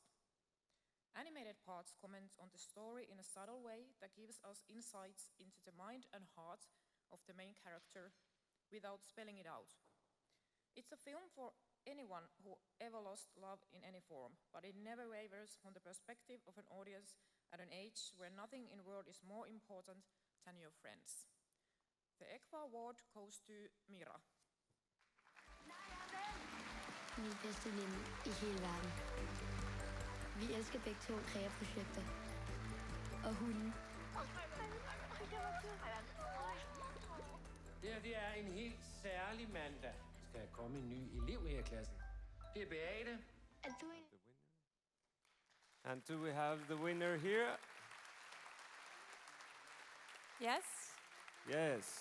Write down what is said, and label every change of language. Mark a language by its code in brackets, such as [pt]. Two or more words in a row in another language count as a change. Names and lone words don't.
[en] Animated parts comment on the story in a subtle way that gives us insights into the mind and heart of the main character without spelling it out. It's a film for anyone who ever lost love in any form, but it never wavers from the perspective of an audience at an age where nothing in the world is more important than your friends. The ECFA Award goes to Mira. [da] Min bedste ven i hele verden. Vi elsker begge to kreaprojekter. Og hunden. Det er en helt særlig mandag. Skal der komme en ny elev her i klassen. Det er Beate. [en] And do we have the winner here? Yes? Yes.